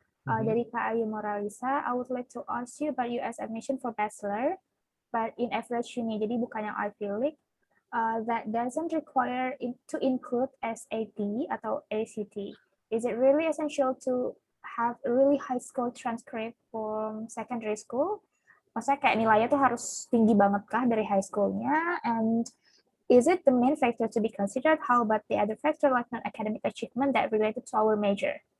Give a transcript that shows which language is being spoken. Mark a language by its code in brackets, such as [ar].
[id] Dari [en] Kak Ayu Moralisa, I would like to ask you about US admission for bachelor. but in average uni, [id] jadi bukan yang [en] Ivy League, that doesn't require to include SAT atau ACT. Is it really essential to have a really high score transcript from secondary school? [id] Maksudnya kayak nilainya tuh harus tinggi banget kah dari high school-nya? [en] And is it the main factor to be considered? How about the other factor like non-academic achievement that related to our major?